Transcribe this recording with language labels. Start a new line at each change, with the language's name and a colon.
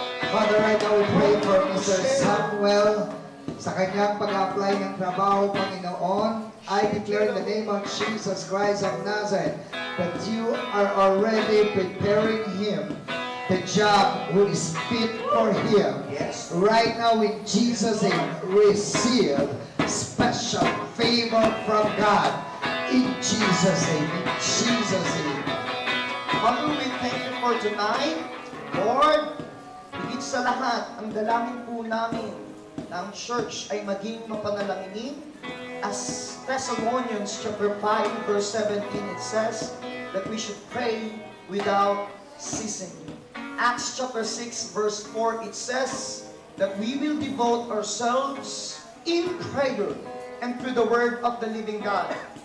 English: Father, right now we pray for Mr.
Filipino: Samuel sa kanyang pag-apply ng trabaho, Panginoon.
English: I declare in the name of Jesus Christ of Nazareth that you are already preparing him the job who is fit for him. Yes. Right now in Jesus' name, receive special favor from God. In Jesus' name, in Jesus' name. Father, we thank you for tonight.
Filipino: Lord, higit sa lahat, ang dalangin po namin na ang church ay maging mapanalanginin.
English: As Thessalonians chapter 5 verse 17 it says that we should pray without ceasing. Acts chapter 6 verse 4 it says that we will devote ourselves in prayer and through the word of the living God.